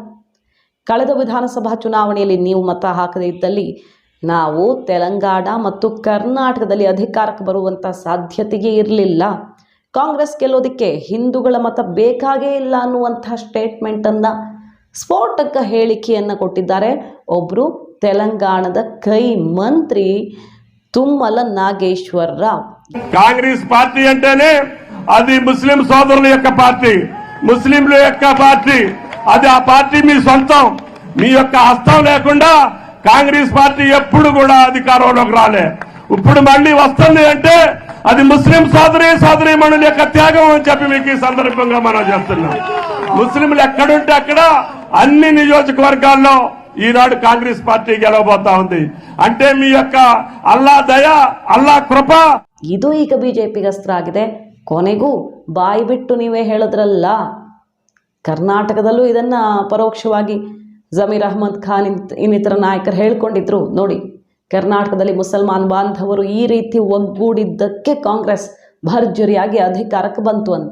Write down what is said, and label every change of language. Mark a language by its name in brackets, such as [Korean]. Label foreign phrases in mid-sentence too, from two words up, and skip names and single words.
[Kannada] ಕಳೆದ ವಿಧಾನಸಭಾ ಚುನಾವಣೆಯಲ್ಲಿ ನೀವು ಮತ ಹಾಕದೇ ಇದ್ದಲ್ಲಿ ನಾವು ತೆಲಂಗಾಣ ಮತ್ತು ಕರ್ನಾಟಕದಲ್ಲಿ ಅಧಿಕಾರಕ್ಕೆ ಬರುವಂಥ ಸಾಧ್ಯತೆಯೇ ಇರಲಿಲ್ಲ. ಕಾಂಗ್ರೆಸ್ ಗೆಲ್ಲೋದಕ್ಕೆ ಹಿಂದೂಗಳ ಮತ ಬೇಕಾಗೇ ಇಲ್ಲ ಅನ್ನುವಂಥ ಸ್ಟೇಟ್ಮೆಂಟನ್ನು, ಸ್ಫೋಟಕ ಹೇಳಿಕೆಯನ್ನು ಕೊಟ್ಟಿದ್ದಾರೆ ಒಬ್ಬರು ತೆಲಂಗಾಣದ ಕೈ ಮಂತ್ರಿ ತುಮ್ಮಲ నాగేశ్వర్ రావ్. [Telugu] కాంగ్రెస్ పార్టీ అంటేనే అది ముస్లిం సోదరుల యొక్క పార్టీ, ముస్లింల యొక్క పార్టీ. అది ఆ పార్టీ మీ సొంతం. మీ యొక్క హస్తం లేకుండా కాంగ్రెస్ పార్టీ ఎప్పుడు కూడా అధికారంలోకి రాలే. ఇప్పుడు మళ్ళీ వస్తుంది అంటే అది ముస్లిం సోదరీమణుల యొక్క త్యాగం అని చెప్పి మీకు ఈ సందర్భంగా మనం చెప్తున్నాం. ముస్లింలు ఎక్కడుంటే అక్కడ అన్ని నియోజకవర్గాల్లో ఈనాడు కాంగ్రెస్ పార్టీ గెలవబోతా ఉంది. అంటే మీ యొక్క అల్లా దయ, అల్లా కృపా. [Kannada] ಇದು ಈಗ ಬಿಜೆಪಿಗೆ ಅಸ್ತ್ರ ಆಗಿದೆ. ಕೊನೆಗೂ ಬಾಯಿ ಬಿಟ್ಟು ನೀವೇ ಹೇಳಿದ್ರಲ್ಲ. ಕರ್ನಾಟಕದಲ್ಲೂ ಇದನ್ನ ಪರೋಕ್ಷವಾಗಿ ಜಮೀರ್ ಅಹ್ಮದ್ ಖಾನ್ ಇನ್ನಿತರ ನಾಯಕರು ಹೇಳ್ಕೊಂಡಿದ್ರು. ನೋಡಿ, ಕರ್ನಾಟಕದಲ್ಲಿ ಮುಸಲ್ಮಾನ್ ಬಾಂಧವರು ಈ ರೀತಿ ಒಗ್ಗೂಡಿದ್ದಕ್ಕೆ ಕಾಂಗ್ರೆಸ್ ಭರ್ಜರಿಯಾಗಿ ಅಧಿಕಾರಕ್ಕೆ ಬಂತು ಅಂತ.